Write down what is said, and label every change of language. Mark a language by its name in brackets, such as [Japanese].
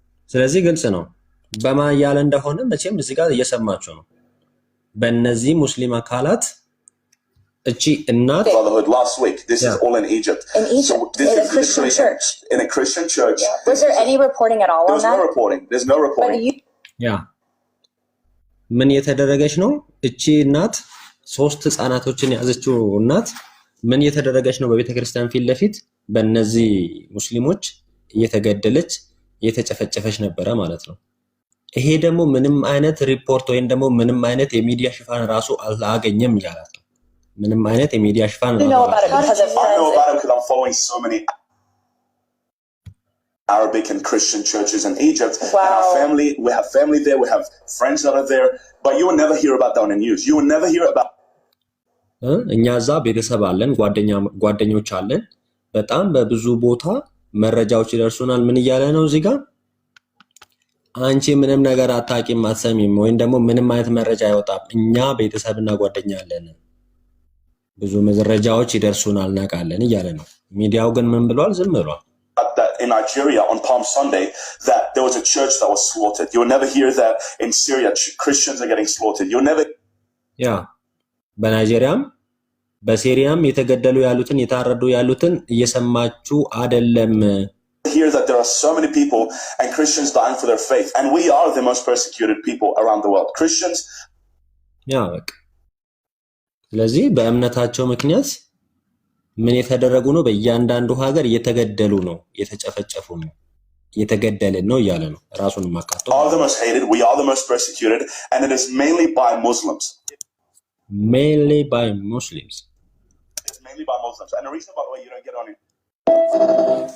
[Amharic] ስለዚህ ግልጽ ነው በማን ያለ እንደሆነ መቼም እዚህ ጋር እየሰማችሁ ነው። በእነዚህ ሙስሊም አካላት እቺ እናት [English] Brotherhood last week. This is all in Egypt. So this is literally in a Christian church. Was there any reporting at all on that? There's no reporting. There's no reporting. [Amharic] ምን የተደረገች ነው እቺ እናት 3 ህፃናቶችን ያዘችው እናት ምን የተደረገች ነው በቤተክርስቲያን ፊት ለፊት በእነዚህ ሙስሊሞች እየተገደለች እየተጨፈጨፈች ነበረ ማለት ነው። ይሄ ደግሞ ምንም አይነት ሪፖርት ወይም ደግሞ ምንም አይነት የሚዲያ ሽፋን ራሱ አላገኘም ይላል። ምንም አይነት የሚዲያ ሽፋን [English] I know about it because I'm following so many Arabic and Christian churches in Egypt. Wow. And our family, we have family there, we have friends that are there, but you will never hear about that on the news. You will never hear about [Amharic] እኛ እዛ ቤተሰብ አለን ጓደኞች አለን በጣም በብዙ ቦታ መረጃዎች ይደርሱናል። ምን እያለ ነው እዚህ ጋር አንቺ ምንም ነገር አታቂም አትሰሚም ወይም ደግሞ ምንም አይነት መረጃ አይወጣም። እኛ ቤተሰብና ጓደኛ አለን ብዙ መረጃዎች ይደርሱናል እናቃለን እያለ ነው። ሚዲያው ግን ምን ብሏል? ዝም ብሏል። [English] that in Nigeria on Palm Sunday that there was a church that was slaughtered. You'll never hear that in Syria Christians are getting slaughtered. You'll never [Amharic] በናይጄሪያም በሲሪያም የተገደሉ ያሉትን የታረዱ ያሉትን እየሰማችሁ አይደለም። [English] Hear that there are so many people and Christians dying for their faith, and we are the most persecuted people around the world. Christians [Amharic] በቃ ስለዚህ በእምነታቸው ምክንያት ምን የተደረጉ ነው? በእያንዳንዱ ሀገር እየተገደሉ ነው፣ እየተጨፈጨፉ ነው፣ እየተገደልን ነው እያለ ነው ራሱን ማካተው። [English] All the most hated, we are the most persecuted, and it is mainly by Muslims. Mainly by Muslims. It's mainly by Muslims. And the reason, by the way, you don't get on it.